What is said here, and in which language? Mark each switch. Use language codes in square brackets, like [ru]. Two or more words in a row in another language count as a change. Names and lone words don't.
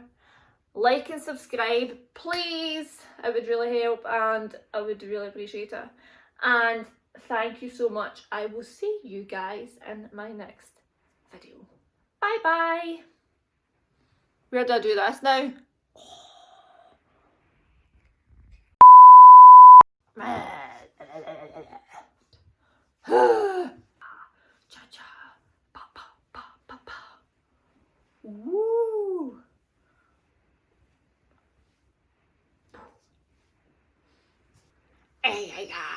[en] Like and subscribe, please. It would really help and I would really appreciate it. And thank you so much. I will see you guys in my next video. Bye bye. Where do I do this now? Cha-cha. Pa, pa, pa, pa, pa. Woo. Hey, hey,